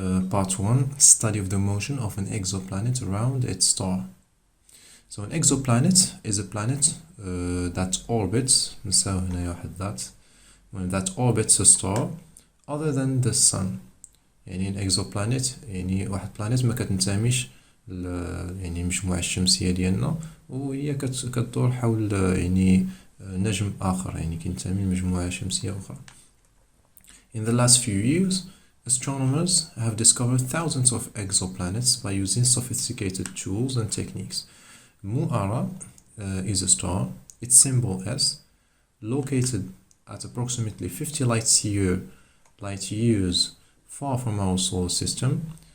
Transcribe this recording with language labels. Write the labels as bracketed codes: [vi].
[en] Part 1: Study of the motion of an exoplanet around its star. So an exoplanet is a planet that orbits, [ar] نساو هنايا واحد [en] that orbits a star other than the sun. [ar] يعني an exoplanet يعني واحد بلانيت ما كتنتميش يعني المجموعة الشمسية ديالنا، وهي كتدور حول يعني نجم آخر، يعني كينتمي لمجموعة شمسية أخرى. [en] In the last few years, astronomers have discovered thousands of exoplanets by using sophisticated tools and techniques. Mu'ara is a star, its symbol S, located at approximately 50 light years far from our solar system.